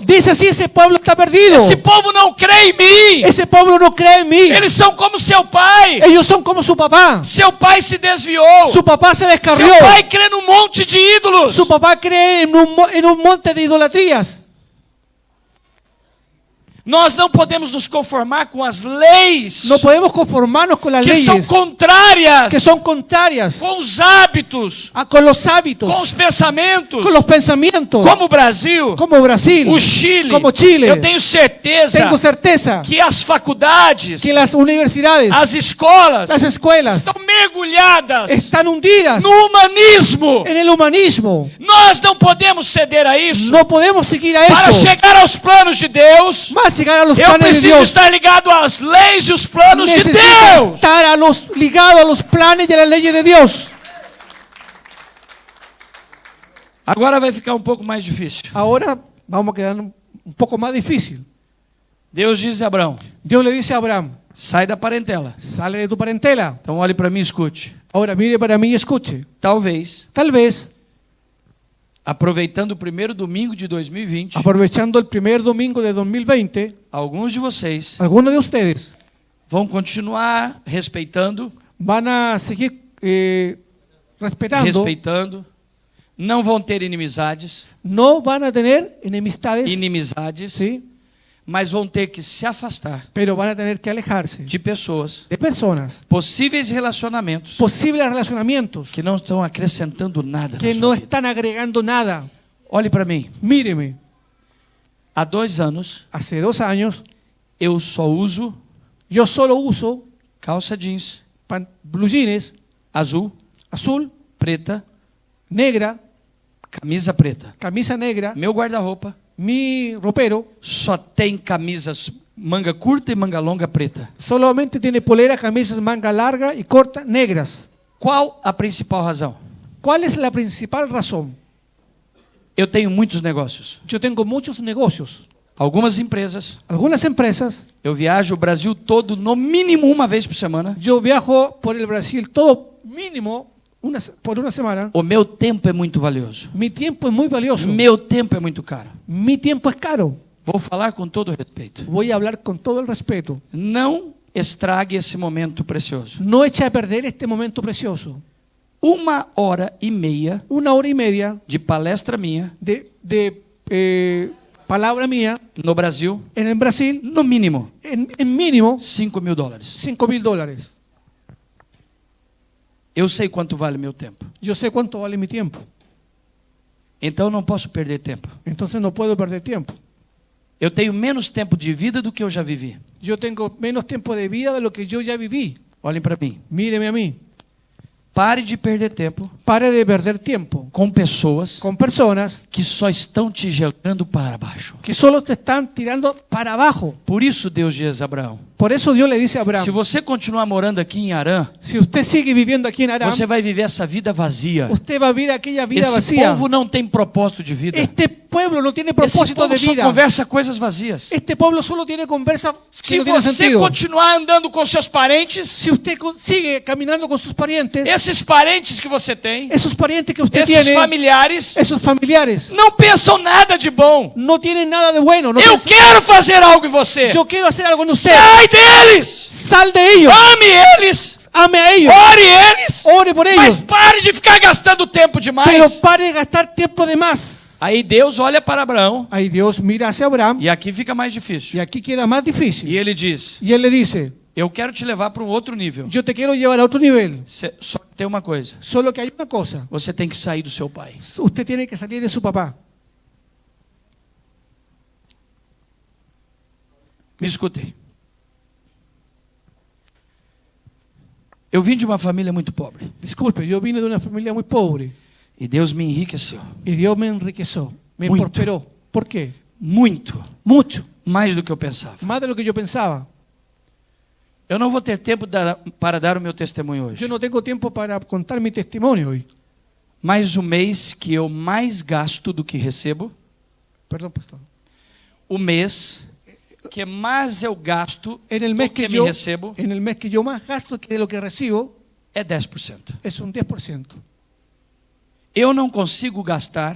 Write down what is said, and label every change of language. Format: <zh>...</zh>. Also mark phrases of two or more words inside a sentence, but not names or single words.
<es>dice así, ese pueblo está perdido.</es> <pt>Esse povo não crê em mim.</pt> <es>Ese pueblo no cree en mí.</es> <pt>Eles são como seu pai.</pt> <es>Ellos son como su papá.</es> <pt>Seu pai se desviou.</pt> <es>Su papá se descarrió.</es> <pt>Seu pai crê num monte de ídolos.</pt> <es>Su papá cree en un monte de idolatrías.</es> <pt>Nós não podemos nos conformar com as leis</pt> <es>No podemos conformarnos con las</es> <pt>que são</pt> <es>leyes</es> <pt>contrárias</pt> <es>que son contrarias</es> <pt>com os hábitos,</pt> <es>con los hábitos,</es> <pt>com os pensamentos,</pt> <es>con los pensamientos,</es> <pt>como o Brasil,</pt> <es>como Brasil,</es> <pt>o Chile.</pt> <es>como Chile.</es> <pt>Eu tenho certeza</pt> <es>Tengo certeza</es> <pt>que as faculdades,</pt> <es>que las universidades,</es> <pt>as escolas</pt> <es>las escuelas</es> <pt>estão mergulhadas</pt> <es>están hundidas</es> <pt>no humanismo.</pt> <es>en el humanismo.</es> <pt>Nós não podemos ceder a isso.</pt> <es>No podemos seguir a</es> <pt>Para</pt> <es>eso.</es> <pt>chegar aos planos de Deus,</pt> <es>Más llegar a los</es> <pt>eu</pt> <es>planes de</es> <pt>preciso</pt> <es>Dios.</es> <pt>estar ligado às leis e os planos de</pt> <es>Necesita</es> <pt>Deus.</pt> <es>estar ligado a los planes y a las leyes de Dios.</es> <pt>Agora vai ficar um pouco mais difícil.</pt> <es>Ahora vamos a quedar un poco más difícil.</es> <pt>Deus diz a Abraão:</pt> <es>Dios le dice a Abraham,</es> <pt>sai da parentela.</pt> <es>sale de tu parentela.</es> <pt>Então olhe para mim e escute.</pt> <es>Ahora mire para mí y escuche.</es> <pt>Talvez,</pt> <es>Tal vez,</es> <pt>aproveitando o primeiro domingo de 2020,</pt> <es>aprovechando el primer domingo de 2020,</es> <pt>alguns de vocês</pt> <es>algunos de ustedes</es> <pt>vão continuar respeitando,</pt> <es>van a seguir respetando,</es> <pt>não vão ter inimizades,</pt> <es>no van a tener enemistades, ¿sí?</es> <pt>mas vão ter que se afastar</pt> <es>Pero van a tener que alejarse</es> <pt>de pessoas,</pt> <es>de personas,</es> <pt>possíveis relacionamentos</pt> <es>posibles relacionamientos</es> <pt>que não estão acrescentando nada</pt> <es>que</es> <pt>na</pt> <es>no</es> <pt>sua vida.</pt> <es>están agregando nada.</es> <pt>Olhe para mim.</pt> <es>Míreme,</es> <pt>Há 2 anos</pt> <es>hace 2 años</es> <pt>eu só uso</pt> <es>yo solo uso</es> <pt>calça jeans</pt> <es>blue jeans</es> <pt>azul,</pt> <es>azul,</es> <pt>preta,</pt> <es>negra,</es> <pt>camisa preta.</pt> <es>camisa negra,</es> <pt>Meu guarda-roupa</pt> <es>mi ropero</es> <pt>só tem camisas manga curta e manga longa preta.</pt> <es>solamente tiene polera, camisas manga larga y corta negras.</es> <pt>Qual a principal razão?</pt> <es>¿Cuál es la principal razón?</es> <pt>Eu tenho muitos negócios.</pt> <es>Yo tengo muchos negocios.</es> <pt>Algumas empresas,</pt> <es>Algunas empresas,</es> <pt>eu viajo o Brasil todo no mínimo uma vez por semana.</pt> <es>yo viajo por el Brasil todo mínimo por una semana.</es> <pt>O meu tempo é muito valioso.</pt> <es>Mi tiempo es muy valioso.</es> <pt>Meu tempo é muito caro.</pt> <es>Mi tiempo es caro.</es> <pt>Vou falar com todo respeito.</pt> <es>Voy a hablar con todo el respeto.</es> <pt>Não estrague esse momento precioso.</pt> <es>No eche a perder este momento precioso.</es> <pt>1h30</pt> <es>1 hora y media</es> <pt>de palestra minha</pt> <es>de palabra mía</es> <pt>no Brasil,</pt> <es>en el Brasil,</es> <pt>no mínimo</pt> <es>en mínimo</es> <pt>$5.000.</pt> <es>$5.000.</es> <pt>Eu sei quanto vale meu tempo.</pt> <es>Yo sé cuánto vale mi tiempo.</es> <pt>Então não posso perder tempo.</pt> <es>Entonces no puedo perder tiempo.</es> <pt>Eu tenho menos tempo de vida do que eu já vivi.</pt> <es>Yo tengo menos tiempo de vida de lo que yo ya viví.</es> <pt>Olhem para mim.</pt> <es>Míreme a mí.</es> <pt>Pare de perder tempo</pt> <es>Pare de perder tiempo</es> <pt>com pessoas</pt> <es>con personas</es> <pt>que só estão te jogando para baixo.</pt> <es>que solo te están tirando para abajo.</es> <pt>Por isso Deus diz a Abraão:</pt> <es>Por eso Dios le dice a Abraham,</es> <pt>se você continuar morando aqui em Harã,</pt> <es>si usted sigue viviendo aquí en Aram,</es> <pt>você vai viver essa vida vazia.</pt> <es>usted va a vivir aquella vida</es> <pt>Esse</pt> <es>vacía.</es> <pt>povo não tem propósito de vida.</pt> <es>Este pueblo no tiene</es> <pt>Esse</pt> <es>propósito</es> <pt>povo</pt> <es>de</es> <pt>só</pt> <es>vida.</es> <pt>conversa coisas vazias.</pt> <es>Este pueblo solo tiene conversa que</es> <pt>Se</pt> <es>no tiene</es> <pt>você</pt> <es>sentido.</es> <pt>continuar andando com seus parentes,</pt> <es>Si usted sigue caminando con sus parientes,</es> <pt>esses parentes que você tem,</pt> <es>esos parientes que usted</es> <pt>esses</pt> <es>tiene,</es> <pt>familiares,</pt> <es>esos familiares,</es> <pt>não pensam nada de bom.</pt> <es>no tienen nada de bueno. No</es> <pt>Eu</pt> <es>piensan,</es> <pt>quero fazer algo em você.</pt> <es>yo quiero hacer algo en usted.</es> <pt>Sai deles!</pt> <es>Sal de ellos.</es> <pt>Ame eles!</pt> <es>Ame a ellos.</es> <pt>Ore eles!</pt> <es>Ore por</es> <pt>Mas</pt> <es>ellos.</es> <pt>pare de ficar gastando tempo</pt> <es>Pero</es> <pt>demais.</pt> <es>pare de gastar tiempo de más.</es> <pt>Aí Deus olha para Abraão,</pt> <es>Ahí Dios mira hacia Abraham</es> <pt>e aqui fica mais</pt> <es>y</es> <pt>difícil.</pt> <es>aquí queda más</es> <pt>E</pt> <es>difícil.</es> <pt>ele diz:</pt> <es>Y él le dice,</es> <pt>eu quero te levar para um outro nível.</pt> <es>yo te quiero llevar a otro nivel.</es> <pt>Só que tem uma coisa:</pt> <es>Solo que hay una cosa.</es> <pt>você tem que sair do seu pai.</pt> <es>Usted tiene que salir de su papá.</es> <pt>Me escutei. Eu vim de uma família muito pobre.</pt> <es>Disculpe, yo vine de una familia muy pobre.</es> <pt>E Deus me enriqueceu.</pt> <es>Y Dios me enriqueció. Me</es> <pt>Muito.</pt> <es>prosperó. ¿Por qué?</es> <pt>Muito.</pt> <es>Mucho.</es> <pt>Mais do que eu pensava.</pt> <es>Más de lo que yo pensaba.</es> <pt>Eu não vou ter tempo para dar o meu testemunho hoje.</pt> <es>Yo no tengo tiempo para contar mi testimonio hoy.</es> <pt>Mas o mês que eu mais gasto do que recebo,</pt> <es>Perdón, pastor.</es> <pt>o mês que mais eu gasto</pt> <es>En el</es> <pt>do</pt> <es>mes</es> <pt>que</pt> <es>que me yo,</es> <pt>recebo</pt> <es>en el mes que yo más gasto que de lo que recibo</es> <pt>é 10%.</pt> <es>es un 10%.</es> <pt>Eu não consigo gastar</pt>